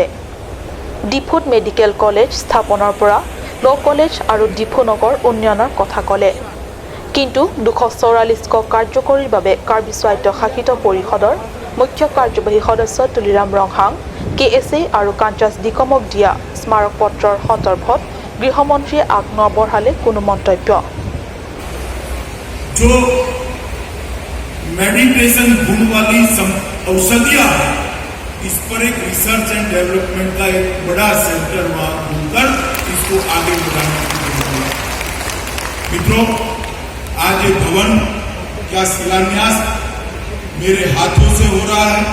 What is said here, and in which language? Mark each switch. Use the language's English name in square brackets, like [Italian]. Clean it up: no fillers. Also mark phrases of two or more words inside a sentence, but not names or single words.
[Assamese] ডিফুত মেডিকেল কলেজ স্থাপনৰ পৰা ল' কলেজ আৰু ডিফু নগৰ উন্নয়নৰ কথা ক'লে। কিন্তু 244 কাৰ্যকৰীৰ বাবে কাৰ্বি স্বায়ত্তশাসিত পৰিষদৰ মুখ্য কাৰ্যবাহী সদস্য তুলিৰাম ৰংহাং, KSA আৰু কাঞ্চাছ ডিকমক দিয়া স্মাৰক পত্ৰৰ সন্দৰ্ভত গৃহমন্ত্ৰীয়ে আগনবঢ়ালে কোনো মন্তব্য। [Hindi] जो मेडिटेशन गुण वाली औषधियां है, इस पर एक [English] research and development [Hindi] का एक बड़ा सेंटर वहां बनकर इसको आगे बढ़ाने की जरूरत है। मित्रों, आज ये भवन का शिलान्यास मेरे हाथों से हो रहा है।